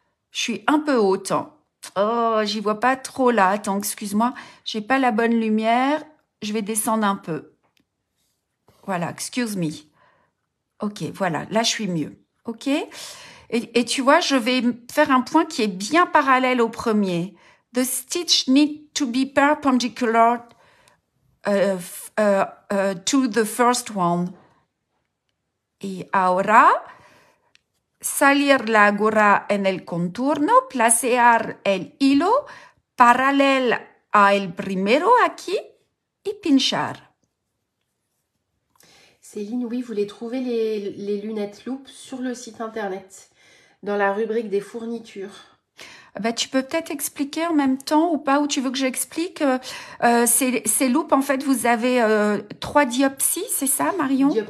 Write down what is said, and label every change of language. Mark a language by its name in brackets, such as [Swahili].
[French] Je suis un peu haute. Oh, j'y vois pas trop là. Attends, excuse-moi, j'ai pas la bonne lumière. Je vais descendre un peu. Voilà, [English] excuse me. [French] Ok, voilà, là je suis mieux. Ok. Et tu vois, je vais faire un point qui est bien parallèle au premier. [English] The stitch need to be perpendicular to the first one. [Spanish] Y ahora, salir la aguja en el contorno, placear el hilo paralel a el primero aquí y pinchar. [French] Céline, oui, vous les trouvez les lunettes loupe sur le site internet, dans la rubrique des fournitures. Bah, tu peux peut-être expliquer en même temps ou pas, ou tu veux que j'explique ces loupes, en fait, vous avez 3 diopsies, c'est ça, Marion?